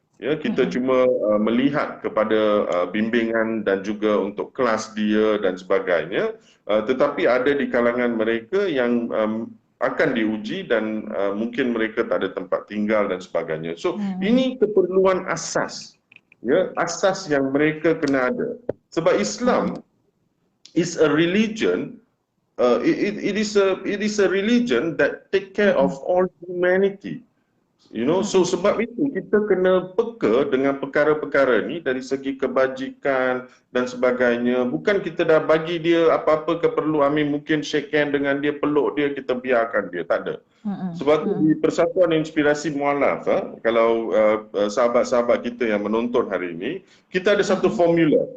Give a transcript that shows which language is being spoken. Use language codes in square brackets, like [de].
[ms] Ya, kita cuma melihat kepada bimbingan dan juga untuk kelas dia dan sebagainya. Tetapi ada di kalangan mereka yang akan diuji dan mungkin mereka tak ada tempat tinggal dan sebagainya. So ini keperluan asas. Ya, asas yang mereka kena ada. Sebab [en] Islam is a religion, it is a religion that take care of all humanity. You know, so [ms] sebab itu kita kena peka dengan perkara-perkara ni dari segi kebajikan dan sebagainya. Bukan kita dah bagi dia apa-apa keperluan, mungkin [en] shake hand [ms] dengan dia, peluk dia, kita biarkan dia, tak ada. Sebab tu di Persatuan Inspirasi Mualaf, kalau sahabat-sahabat kita yang menonton hari ini, kita ada satu formula.